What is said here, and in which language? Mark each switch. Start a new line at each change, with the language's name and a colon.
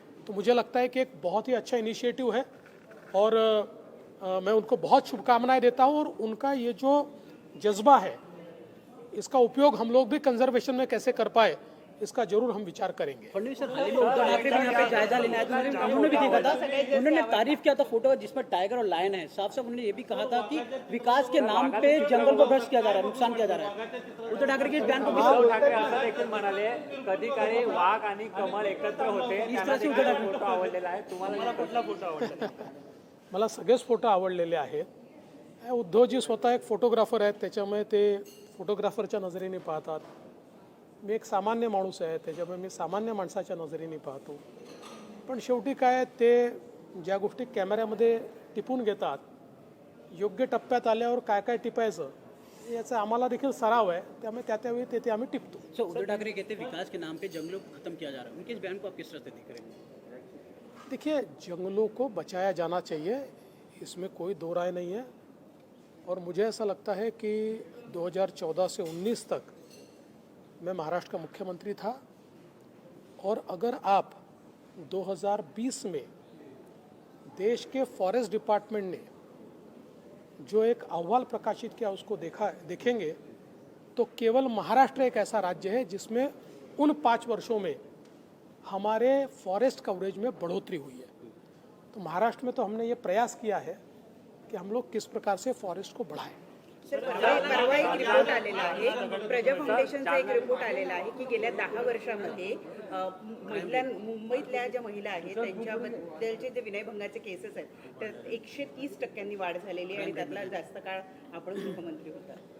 Hindi: तो मुझे लगता है कि एक बहुत ही अच्छा इनिशिएटिव है और मैं उनको बहुत शुभकामनाएं देता हूं और उनका ये जो जज्बा है इसका उपयोग हम लोग भी कंजर्वेशन में कैसे कर पाए इसका जरूर हम विचार करेंगे। फडणवीस सर, हाल ही में उद्धव ठाकरे भी यहाँ पे जायजा लेने आए थे, उन्होंने भी देखा था, उन्होंने तारीफ किया था फोटो जिसमें टाइगर और लायन है। साफ साफ उन्होंने ये भी कहा था कि विकास के नाम पे जंगल को भ्रष्ट किया जा रहा है, नुकसान किया जा रहा है। उद्धव ठाकरे के इस बयान को
Marathi: उद्धव ठाकरे असं देखील म्हणाले कधी काळी वाघ आणि कमळ एकत्र होते। त्यांना देखील फोटो आवडलेला आहे। तुम्हाला कुठला फोटो आवडला? मला सगळेच फोटो आवडलेले आहेत। उद्धवजी स्वतः एक फोटोग्राफर आहेत, त्याच्यामुळे ते फोटोग्राफरच्या नजरेने पाहतात। मी एक सामान्य माणूस आहे, त्याच्यामुळे मी सामान्य माणसाच्या नजरेने पाहतो। पण शेवटी काय ते ज्या गोष्टी कॅमेऱ्यामध्ये टिपून घेतात, योग्य टप्प्यात आल्यावर काय काय टिपायचं याचा आम्हाला देखील सराव आहे, त्यामुळे त्यावेळी ते आम्ही टिपतो।
Hindi: सर, उद्धव ठाकरे कहते हैं विकास के नाम पे जंगलों को खत्म किया जा रहा है, उनके इस बयान को आप किस तरह से देख रहे हैं? देखिए, जंगलों को बचाया जाना चाहिए, इसमें कोई दो राय नहीं है। और मुझे ऐसा लगता है कि 2014 से 19 तक मैं महाराष्ट्र का मुख्यमंत्री था और अगर आप 2020 में देश के फॉरेस्ट डिपार्टमेंट ने जो एक अहवाल प्रकाशित किया उसको देखेंगे तो केवल महाराष्ट्र एक ऐसा राज्य है जिसमें उन 5 वर्षों में हमारे फॉरेस्ट कवरेज में बढ़ोतरी हुई है। तो महाराष्ट्र में तो हमने ये प्रयास किया है कि हम लोग किस प्रकार से फॉरेस्ट को बढ़ाएं।
Marathi: सर, परवा एक रिपोर्ट आलेला आहे, प्रजा फाउंडेशनचा एक रिपोर्ट आलेला आहे की गेल्या 10 वर्षामध्ये मुंबईतल्या ज्या महिला आहेत त्यांच्याबद्दलचे जे विनयभंगाचे केसेस आहेत तर 130% वाढ झालेली आहे आणि त्यातला जास्त काळ आपण गृहमंत्री होता।